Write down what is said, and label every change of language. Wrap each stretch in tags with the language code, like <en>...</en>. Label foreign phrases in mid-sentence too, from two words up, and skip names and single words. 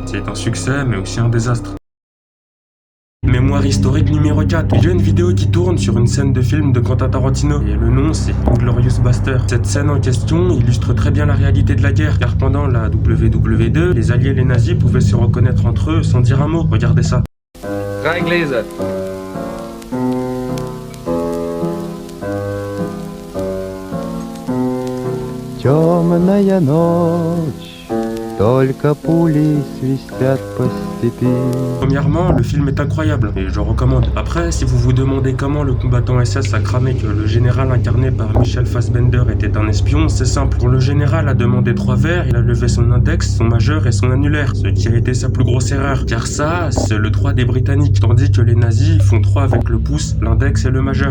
<fr>C'est un succès, mais aussi un désastre. Mémoire historique numéro 4. Il y a une vidéo qui tourne sur une scène de film de Quentin Tarantino et le nom c'est Inglourious Basterds. Cette scène en question illustre très bien la réalité de la guerre car pendant la WW2, les alliés et les nazis pouvaient se reconnaître entre eux sans dire un mot. Regardez ça. Reinglese.</fr> <ru>Темная ночь, только пули свистят по степи.</ru> <fr>Premièrement, le film est incroyable et je recommande. Après, si vous vous demandez comment le combattant SS a cramé que le général incarné par Michel Fassbender était un espion, c'est simple. Quand le général a demandé 3 verres, il a levé son index, son majeur et son annulaire, ce qui a été sa plus grosse erreur. Car ça, c'est le 3 des Britanniques, tandis que les nazis font 3 avec le pouce, l'index et le majeur.</fr>